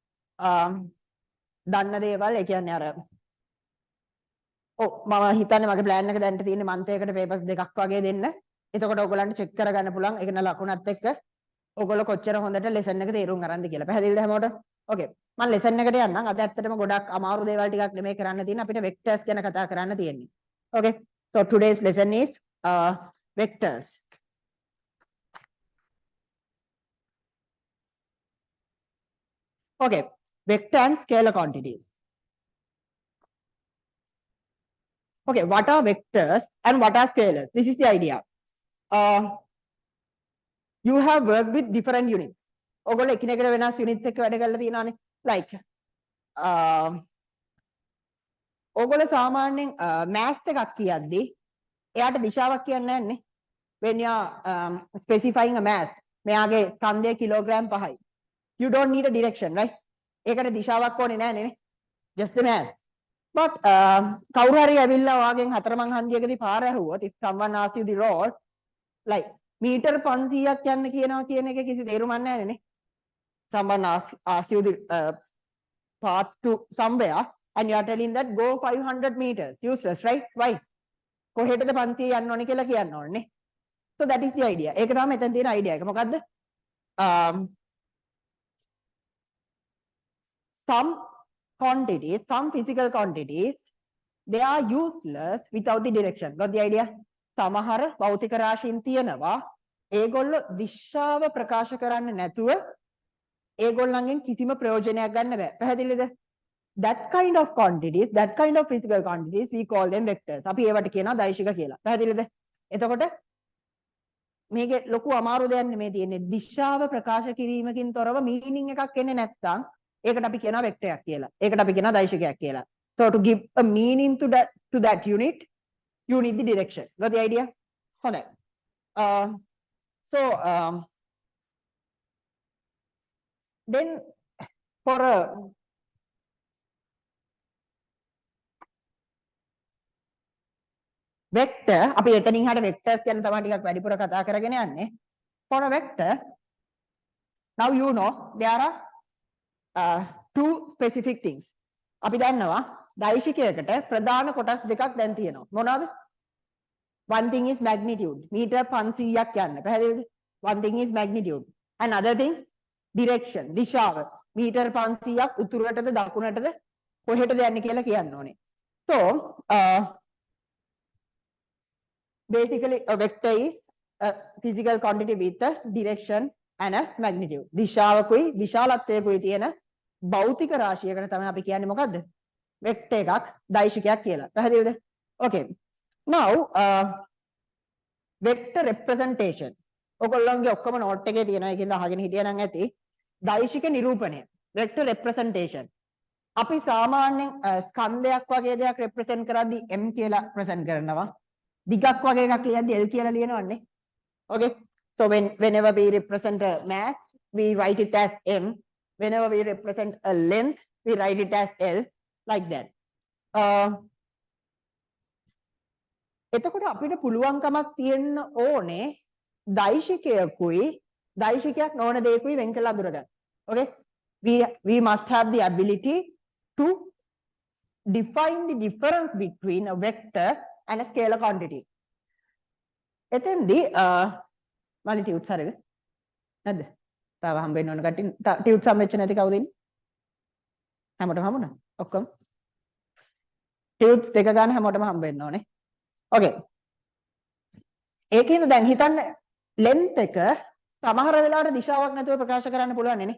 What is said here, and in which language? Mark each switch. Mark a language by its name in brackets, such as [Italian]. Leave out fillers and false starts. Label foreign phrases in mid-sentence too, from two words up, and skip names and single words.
[Sinhala] දන්න දේවල් ඒ කියන්නේ අර මම හිතන්නේ මගේ plan එක දැන් තියෙන්නේ month එකකට papers දෙකක් වගේ දෙන්න. එතකොට ඕගලන්ට check කරගන්න පුළුවන් ඒක න ලකුණත් එක්ක ඕගොල්ලෝ කොච්චර හොඳට lesson එක තේරුම් ගන්නද කියලා. පැහැදිලිද හැමෝටම? Okay. මම lesson එකට යන්නම්. අද ඇත්තටම ගොඩක් අමාරු දේවල් ටිකක් නෙමෙයි කරන්න තියෙන්නේ. අපිට vectors ගැන කතා කරන්න තියෙන්නේ. [English] Okay. So today's lesson is vectors. Okay. Vector and scalar quantities. Okay, what are vectors and what are scalars? This is the idea. You have worked with different units. [Sinhala] ඔයගොල්ලෝ එකිනෙකට වෙනස් units එක්ක වැඩ කරලා තියෙනවානේ. Like ඔයගොල්ලෝ සාමාන්‍යයෙන් maths එකක් කියද්දී එයාට දිශාවක් කියන්නේ නැන්නේ. [English] When you are specifying a mass, [Sinhala] මෙයාගේ ස්කන්ධය කිලෝග්‍රෑම් 5යි. [English] You don't need a direction, right? [Sinhala] ඒකට දිශාවක් ඕනේ නැහැ නේ. [English] Just the mass. [Sinhala] But කවුරු හරි ඇවිල්ලා ඔයාගෙන් හතරමං හන්දියකදී පාර ඇහුවොත් [English] if someone asks you the road like [Sinhala] මීටර් 500ක් යන්න කියනවා කියන එක කිසි තේරුමක් නැහැ නේ. [English] Someone asks you the path to somewhere and you are telling that go 500 meters. Useless, right? Why? [Sinhala] කොහෙටද 500 යන්න ඕනේ කියලා කියන්න ඕනේ. [English] So that is the idea. [Sinhala] ඒක තමයි මෙතන තියෙන idea එක. මොකද්ද? [English] Some quantities, some physical quantities, they are useless without the direction. Got the idea? [Sinhala] සමහර භෞතික රාශීන් තියෙනවා ඒගොල්ලෝ දිශාව ප්‍රකාශ කරන්නේ නැතුව ඒගොල්ලන්ගෙන් කිසිම ප්‍රයෝජනයක් ගන්න බෑ. පැහැදිලිද? [English] That kind of quantities, that kind of physical quantities, we call them vectors. [Sinhala] අපි ඒවට කියනවා දෛශික කියලා. පැහැදිලිද? එතකොට මේකේ ලොකු අමාරු දෙයක් නෙමෙයි තියෙන්නේ. දිශාව ප්‍රකාශ කිරීමකින් තොරව මීනින් එකක් එන්නේ නැත්නම් ඒකට අපි කියනවා vector එකක් කියලා. ඒකට අපි කියනවා දෛශිකයක් කියලා. [English] So to give a meaning to that unit, you need the direction. Got the idea? හොඳයි. Then for a vector, [Sinhala] අපි එතනින් හට vectors ගැන තමයි ටිකක් වැඩිපුර කතා කරගෙන යන්නේ. [English] For a vector, now you know there are two specific things. [Sinhala] අපි දන්නවා දෛශිකයකට ප්‍රධාන කොටස් දෙකක් දැන් තියෙනවා. මොනවාද? [English] One thing is magnitude. [Sinhala] මීටර් 500ක් යන්න. පැහැදිලිද? [English] One thing is magnitude. Another thing direction. [Sinhala] දිශාව. මීටර් 500ක් උතුරටද දකුණටද කොහෙටද යන්නේ කියලා කියන්න ඕනේ. [English] So basically a vector is a physical quantity with a direction and a magnitude. [Sinhala] දිශාවකුයි විශාලත්වයකුයි තියෙන භෞතික රාශියකට තමයි අපි කියන්නේ මොකද්ද? vector එකක් දෛශිකයක් කියලා. පැහැදිලිද? Okay. [English] Now vector representation. [Sinhala] ඔයගොල්ලන්ගේ ඔක්කොම note එකේ තියෙනවා. ඒකෙන්ද අහගෙන හිටියනම් ඇති. දෛශික නිරූපණය. [English] Vector representation. [Sinhala] අපි සාමාන්‍යයෙන් ස්කන්ධයක් වගේ දෙයක් represent කරද්දී m කියලා present කරනවා. දිගක් වගේ එකක් ලියද්දී L කියලා ලියනවන්නේ. [English] Okay. So whenever we represent a mass, we write it as M. Whenever we represent a length, we write it as L. Like that. [Sinhala] එතකොට අපිට පුළුවන්කමක් තියෙන්න ඕනේ දෛශිකයක් නොවන දෙයකුයි වෙන් කරලා අඳුරගන්න. [English] Okay. We must have the ability to define the difference between a vector and a scalar quantity. [Sinhala] එතෙන්දී magnitudes හරිද? නැද්ද? තාම හම්බෙන්න ඕන කට්ටිය ටියුට් සම්මෙච්ච නැති කවුද ඉන්නේ? හැමෝටම හම්බුණා. ඔක්කොම ටියුට්ස් දෙක ගන්න හැමෝටම හම්බෙන්න ඕනේ. ඕකේ. ඒකෙන්ද දැන් හිතන්න length එක සමහර වෙලාවට දිශාවක් නැතුව ප්‍රකාශ කරන්න පුළුවන් නේ.